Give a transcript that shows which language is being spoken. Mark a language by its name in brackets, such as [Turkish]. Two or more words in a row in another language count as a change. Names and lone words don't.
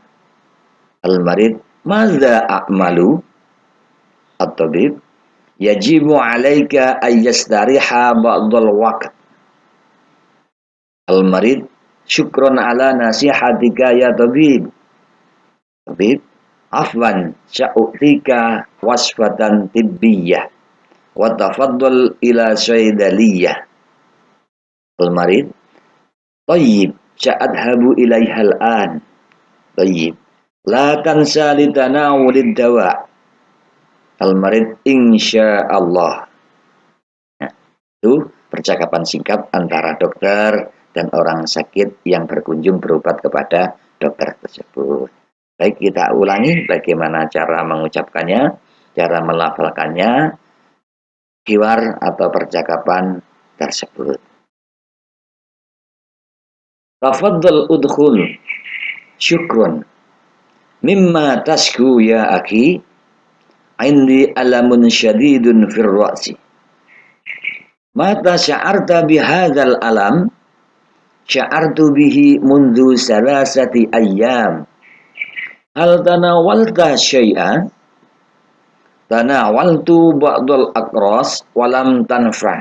[Arabic] المريض، ماذا أعمل? الطبيب، يجب عليك أن تستريح بعض الوقت. المريض، شكرا على نصيحتك يا طبيب. Tabib, عفوا سأعطيك وصفة طبية وتفضل إلى الصيدلية. المريض، طيب سأذهب إليها الآن. طيب، لا تنس لتناول الدواء. Al-marid, insyaallah. [Indonesian] Nah, itu percakapan singkat antara dokter dan orang sakit yang berkunjung berobat kepada dokter tersebut. Baik, kita ulangi bagaimana cara mengucapkannya, cara melafalkannya, hiwar atau percakapan tersebut. [Arabic] تفضل ادخل. Syukron. مم تشكو يا أخي. عندي ألم شديد في الرأس. متى شعرت بهذا الألم? شعرت به منذ ثلاثة أيام. هل تناولت شيئا? تناولت بعض الأقراص ولم تنفع.